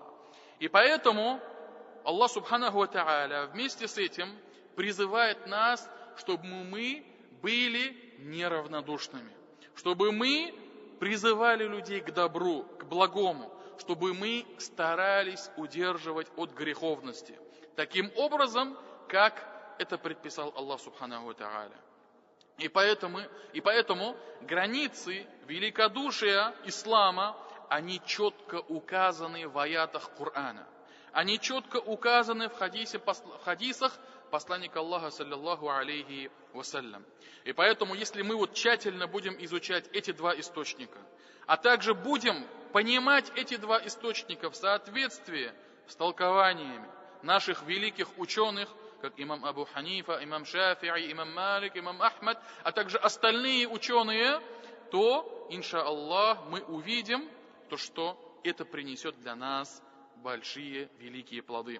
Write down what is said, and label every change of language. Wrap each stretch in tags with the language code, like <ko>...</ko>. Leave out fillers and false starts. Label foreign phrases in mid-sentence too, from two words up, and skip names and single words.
<ru>И поэтому Аллах</ru> <ar>سبحانه وتعالى</ar> <ru>вместе с этим призывает нас, чтобы мы были неравнодушными, чтобы мы призывали людей к добру, к благому, чтобы мы старались удерживать от греховности, таким образом, как это предписал Аллах</ru> <ar>سبحانه وتعالى.</ar> <ru>И поэтому границы великодушия ислама, они четко указаны в аятах Корана. Они четко указаны в хадисах посланника Аллаха,</ru> <ar>صلى الله عليه وسلم.</ar> <ru>И поэтому, если мы тщательно будем изучать эти два источника, а также будем понимать эти два источника в соответствии с толкованиями наших великих ученых, как имам Абу Ханифа, имам Шафи'и, имам Малик, имам Ахмад, а также остальные ученые, то, иншааллах, мы увидим то, что это принесет для нас большие, великие плоды.</ru>